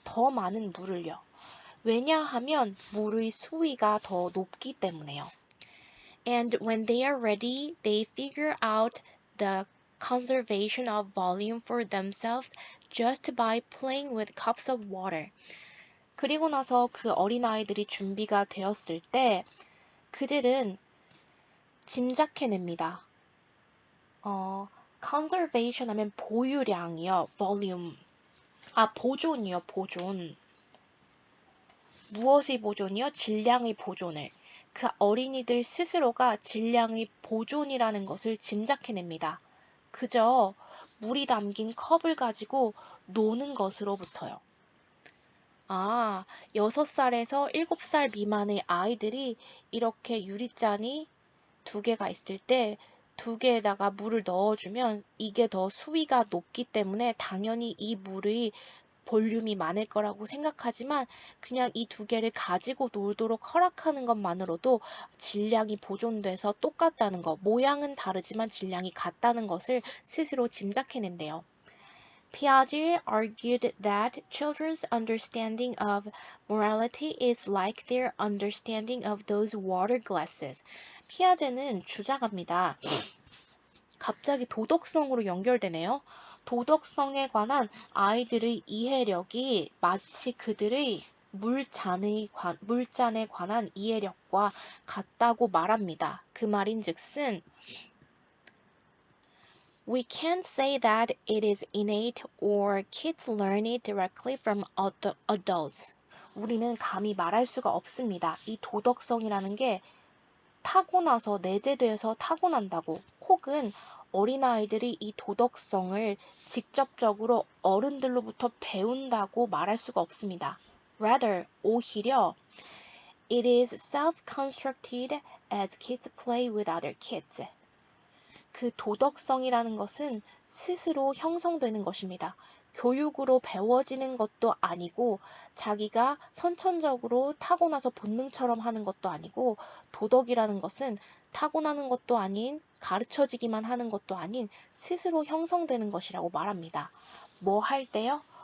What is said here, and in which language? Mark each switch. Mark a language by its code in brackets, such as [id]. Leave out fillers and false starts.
[ko] 더 많은 물을요. 왜냐하면 물의 수위가 더 높기 때문에요. [en] And when they are ready, they figure out the conservation of volume for themselves just by playing with cups of water. [ko] 그리고 나서 그 어린아이들이 준비가 되었을 때 그들은 짐작해냅니다. conservation 하면 보유량이요. volume. 보존이요. 보존. 무엇의 보존이요? 질량의 보존을. 그 어린이들 스스로가 질량의 보존이라는 것을 짐작해냅니다. 그저 물이 담긴 컵을 가지고 노는 것으로부터요. 6살에서 7살 미만의 아이들이 이렇게 유리잔이 두 개가 있을 때 두 개에다가 물을 넣어주면 이게 더 수위가 높기 때문에 당연히 이 물의 볼륨이 많을 거라고 생각하지만 그냥 이 두 개를 가지고 놀도록 허락하는 것만으로도 질량이 보존돼서 똑같다는 것, 모양은 다르지만 질량이 같다는 것을 스스로 짐작해낸대요. [en] Piaget argued that children's understanding of morality is like their understanding of those water glasses. [ko] 피아제는 주장합니다. 갑자기 도덕성으로 연결되네요. 도덕성에 관한 아이들의 이해력이 마치 그들의 물잔에 관한 이해력과 같다고 말합니다. 그 말인즉슨 [en] We can't say that it is innate or kids learn it directly from adults. [ko] 우리는 감히 말할 수가 없습니다. 이 도덕성이라는 게 타고나서 내재돼서 타고난다고 혹은 어린아이들이 이 도덕성을 직접적으로 어른들로부터 배운다고 말할 수가 없습니다. [en] Rather, [ko] 오히려 [en] it is self-constructed as kids play with other kids. [ko] 그 도덕성이라는 것은 스스로 형성되는 것입니다. 교육으로 배워지는 것도 아니고 자기가 선천적으로 타고나서 본능처럼 하는 것도 아니고 도덕이라는 것은 타고나는 것도 아닌 가르쳐지기만 하는 것도 아닌 스스로 형성되는 것이라고 말합니다. 뭐 할 때요?